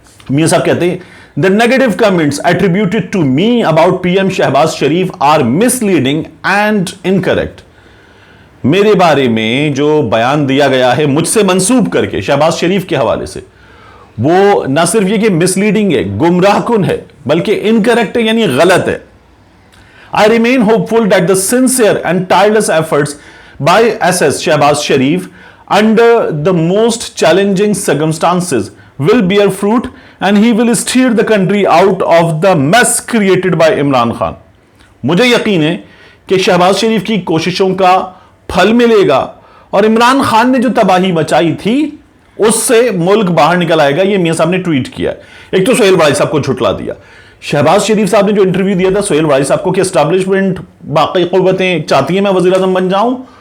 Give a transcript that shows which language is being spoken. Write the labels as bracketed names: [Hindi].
[Hindi] मियां साहब कहते हैं, [English] The negative comments attributed to me about PM Shehbaz Sharif are misleading and incorrect. [Hindi] मेरे बारे में जो बयान दिया गया है मुझसे मंसूब करके शहबाज शरीफ के हवाले से, वो ना सिर्फ ये कि मिसलीडिंग है, गुमराहकुन है, बल्कि इनकरेक्ट है, यानी गलत है। [English] I remain hopeful that the sincere and tireless efforts by SS Shehbaz Sharif under the most challenging circumstances will bear fruit and he will steer the country out of the mess created by Imran Khan. [Hindi] मुझे यकीन है कि शहबाज शरीफ की कोशिशों का फल मिलेगा और इमरान खान ने जो तबाही मचाई थी उससे मुल्क बाहर निकल आएगा। ये मियां साहब ने ट्वीट किया। एक तो सुहेल वड़ाई साहब को झुटला दिया। शहबाज शरीफ साहब ने जो इंटरव्यू दिया था सुहेल वड़ाई साहब को कि एस्टैब्लिशमेंट बाकी कुव्वतें चाहती हैं मैं वज़ीर आज़म बन जाऊं,